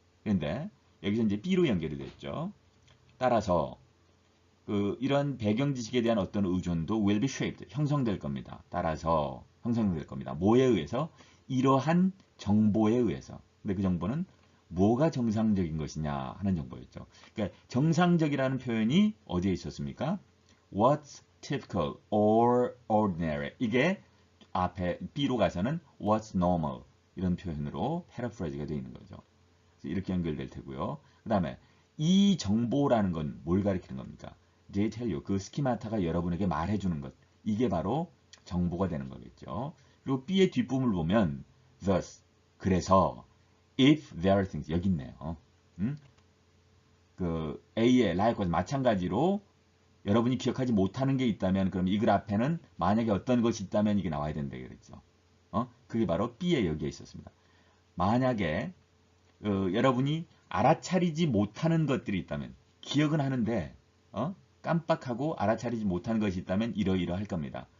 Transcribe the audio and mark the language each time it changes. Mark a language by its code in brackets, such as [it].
[ko] 그런데 여기서 이제 B로 연결이 됐죠. 따라서 이런 배경 지식에 대한 어떤 의존도 [en] will be shaped, [ko] 형성될 겁니다. 따라서 형성될 겁니다. 뭐에 의해서? 이러한 정보에 의해서. 근데 그 정보는 뭐가 정상적인 것이냐 하는 정보였죠. 그러니까 정상적이라는 표현이 어디에 있었습니까? [en] What's typical or ordinary. [ko] 이게 앞에 B로 가서는 [en] What's normal [ko] 이런 표현으로 패러프라이즈가 되어 있는 거죠. 이렇게 연결될 테고요. 그 다음에 이 정보라는 건 뭘 가리키는 겁니까? [en] They tell you. [ko] 그 스키마타가 여러분에게 말해주는 것. 이게 바로 정보가 되는 거겠죠. 그리고 B의 뒷부분을 보면 thus. 그래서 [en] if there are things. [ko] 여기 있네요. A의 likewise 마찬가지로 여러분이 기억하지 못하는 게 있다면 그럼 이 글 앞에는 만약에 어떤 것이 있다면 이게 나와야 된다 그랬죠. 그게 바로 B에 여기에 있었습니다. 만약에 여러분이 알아차리지 못하는 것들이 있다면 기억은 하는데 깜빡하고 알아차리지 못하는 것이 있다면 이러이러할 겁니다.